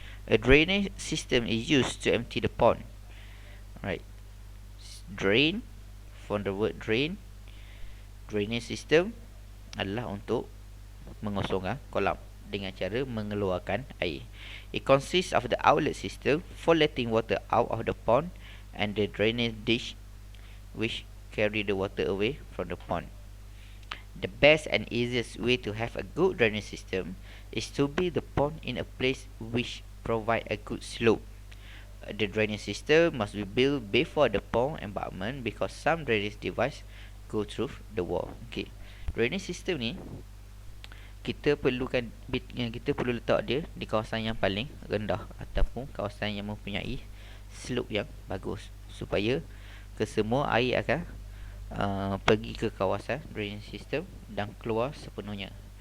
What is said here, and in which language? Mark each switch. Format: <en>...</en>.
<en>A drainage system is used to empty the pond. Right. Drain, from the word drain.</en> <ms>Drainage system adalah untuk mengosongkan kolam dengan cara mengeluarkan air.</ms> <en>It consists of the outlet system for letting water out of the pond and the drainage ditch which carry the water away from the pond. The best and easiest way to have a good drainage system is to build the pond in a place which provide a good slope. The drainage system must be built before the pond embankment because some drainage device go through the wall. Okay.</en> <ms>Drainage system ni kita perlu letak dia di kawasan yang paling rendah ataupun kawasan yang mempunyai slope yang bagus supaya kesemua air akan pergi ke kawasan drainage system dan keluar sepenuhnya.</ms>